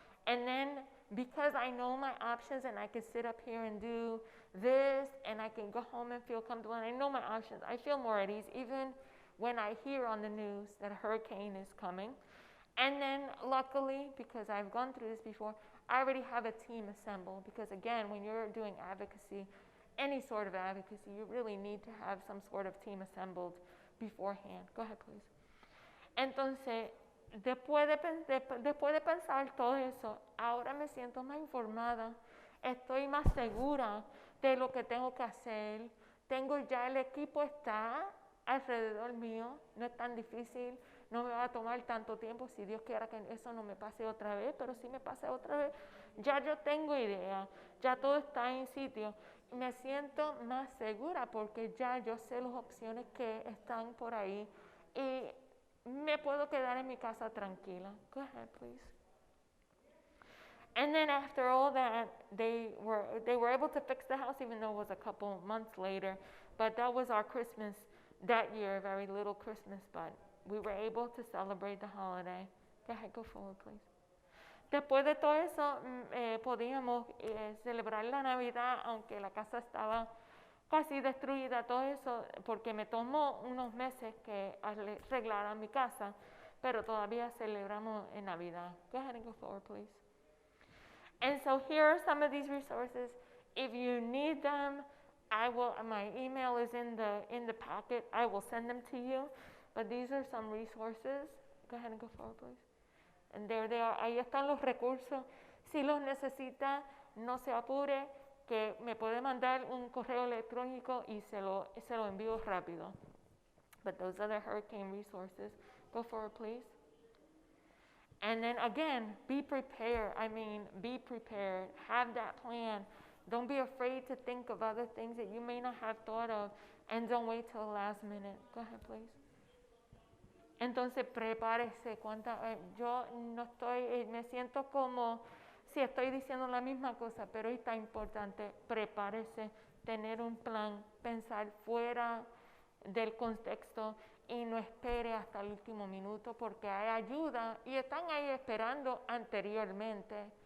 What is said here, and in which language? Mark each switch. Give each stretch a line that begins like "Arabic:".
English: And then because I know my options and I can sit up here and do this and I can go home and feel comfortable and I know my options, I feel more at ease even when I hear on the news that a hurricane is coming. And then luckily, because I've gone through this before, I already have a team assembled, because again, when you're doing advocacy, any sort of advocacy, you really need to have some sort of team assembled beforehand. Go ahead, please.
Spanish: Entonces, después de pensar todo eso, ahora me siento más informada, estoy más segura de lo que tengo que hacer, el equipo está alrededor mío, no es tan difícil, no me va a tomar tanto tiempo, si Dios quiera que eso no me pase otra vez, pero si me pase otra vez, ya yo tengo idea, ya todo está en sitio, me siento más segura porque ya yo sé las opciones que están por ahí y me puedo quedar en mi casa tranquila.
English: Go ahead, please. And then after all that, they were able to fix the house, even though it was a couple months later, but that was our Christmas that year, very little Christmas, but we were able to celebrate the holiday. Go ahead, go forward, please.
Spanish: Después de todo eso, podíamos celebrar la Navidad, aunque la casa estaba casi destruida, todo eso, porque me tomó unos meses que arreglara mi casa, pero todavía celebramos en Navidad.
English: Go ahead and go forward, please. And so here are some of these resources. If you need them, my email is in the packet. I will send them to you. But these are some resources. Go ahead and go forward, please. And there they are.
Spanish: Ahí están los recursos. Si los necesita, no se apure, que me puede mandar un correo electrónico y se lo envío rápido.
English: But those are the hurricane resources. Go forward, please. And then again, be prepared. I mean, be prepared. Have that plan. Don't be afraid to think of other things that you may not have thought of, and don't wait till the last minute. Go ahead, please.
Spanish: Entonces, prepárese. Yo no estoy, me siento como si estoy diciendo la misma cosa, pero está importante. Prepárese, tener un plan, pensar fuera del contexto y no espere hasta el último minuto porque hay ayuda y están ahí esperando anteriormente.